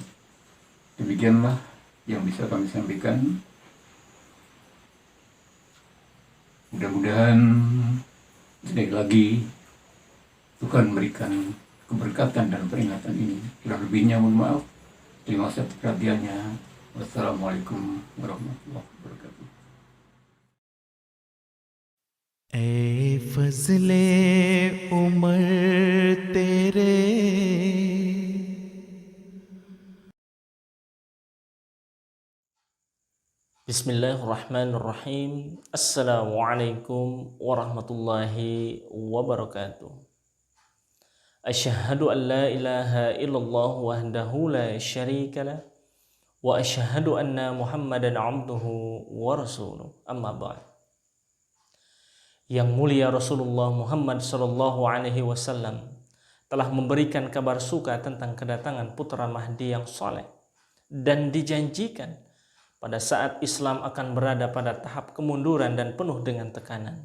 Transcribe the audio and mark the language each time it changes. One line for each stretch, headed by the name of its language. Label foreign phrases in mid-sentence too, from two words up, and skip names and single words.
Indonesian: Demikianlah yang bisa kami sampaikan. Mudah-mudahan sekali lagi Tuhan berikan keberkatan dan peringatan ini. Kurang lebihnya mohon maaf. Terima kasih atas perhatiannya.
Arabic: والسلام عليكم ورحمة الله وبركاته.
Urdu: اے فضل عمر تیرے
Arabic: بسم الله الرحمن الرحيم. السلام عليكم ورحمة الله وبركاته. أشهد أن لا إله إلا الله وحده لا شريك له وأشهد أن محمدا عبده ورسوله. أما بعد.
Indonesian: Yang mulia Rasulullah Muhammad
Arabic: صلى الله عليه وسلم
Indonesian: telah memberikan kabar suka tentang kedatangan putra Mahdi yang soleh dan dijanjikan pada saat Islam akan berada pada tahap kemunduran dan penuh dengan tekanan.